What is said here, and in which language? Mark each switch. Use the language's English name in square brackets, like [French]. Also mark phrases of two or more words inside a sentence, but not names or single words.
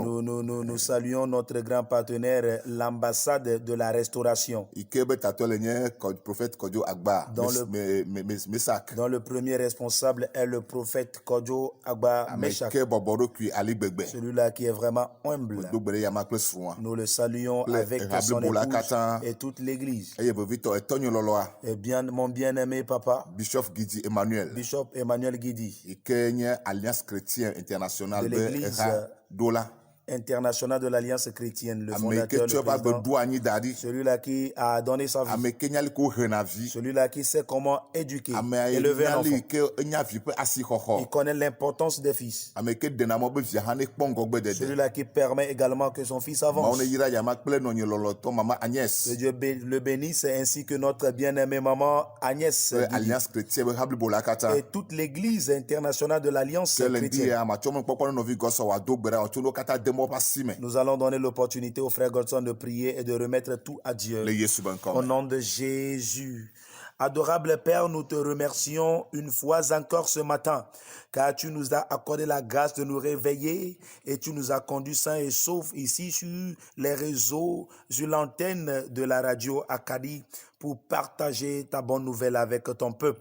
[French] Nous saluons notre grand partenaire, l'ambassade de la restauration. [Ewe] Ike be tatɔ le nye prophète Kodzo Agba Mesak. [French] Dont le premier responsable est le prophète Kodzo Agba Meshak. [Ewe] Ameke bɔbɔ ɖokui ali gbegbe. [French] Celui-là qui est vraiment humble. [Ewe] Do gbe ɖe yama kple srɔ̃a. [French] Nous le saluons avec son épouse et toute l'église. [Ewe] Eye vevitɔ etɔnyo lɔlɔa. [French] Et bien, mon bien-aimé papa, Bishop Gidi Emmanuel. Bishop Emmanuel Guidi, [Ewe] Ike nye Alliance Chrétienne Internationale [French] de l'église [Ewe] Dola. [French] international de l'Alliance chrétienne, le fondateur, [Ewe] Ameke tso ba [French] le [Ewe] do anyi da ɖi. [French] celui-là qui a donné sa vie, [Ewe] Ameke nyali ko hena vi. [French] celui-là qui sait comment éduquer, [Ewe] Ame [French] élever un enfant. [Ewe] nyali ke enya vi ƒe [French] Il [Ewe] asixɔxɔ. [French] connaît l'importance des fils. [Ewe] Ameke dena mɔ be via hã ne kpɔ ŋgɔgbe dede. [French] Celui-là qui permet également que son fils [Ewe] Mawo [French] avance. [Ewe] ne yira yama kple nɔnye lɔlɔtɔ mama [French] Que Agnès. Dieu le bénisse ainsi que notre bien-aimée maman Agnès [Ewe] Kple Guidi. Alliance Chrétienne be hablibo la katã. [French] Et toute l'église internationale de l'Alliance [Ewe] Ke le ŋdi [French] chrétienne. [Ewe] ya matsɔ me kpɔkpɔ ne nɔvi gɔsɔ wòado gbe ɖa wòtso ne wo katã de mɔ ƒe asi me. [French] Nous allons donner l'opportunité au frère Godson de prier et de remettre tout à Dieu. [Ewe] Le Yesu be [French] Au [Ewe] ŋkɔme. [French] nom de Jésus. Adorable Père, nous te remercions une fois encore ce matin, car tu nous as accordé la grâce de nous réveiller et tu nous as conduits sains et saufs ici sur les réseaux, sur l'antenne de la radio Acadie pour partager ta bonne nouvelle avec ton peuple.